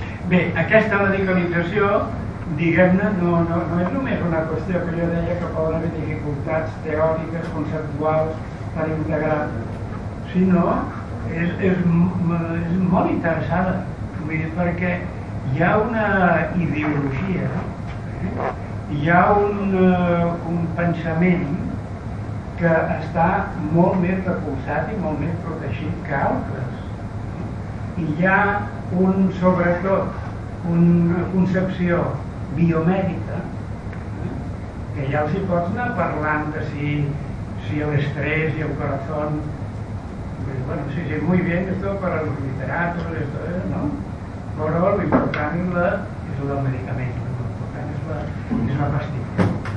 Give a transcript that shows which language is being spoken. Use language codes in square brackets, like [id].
[ca] Bé, aquesta medicalització, diguem-ne, no és només una qüestió que jo deia que poden haver dificultats teòriques, conceptuals, per integrar-ho, sinó és molt interessada, vull dir, perquè hi ha una ideologia, hi ha un pensament que està molt més recolzat i molt més protegit que altres. I hi ha una concepció biomèdica, que ja els hi pots anar parlant de si l'estrès i [es] el corazón. Bueno, sí, muy bien, esto para los literatos, esto, ¿no? [ca] però l'important és el del medicament, l'important és la pastilla.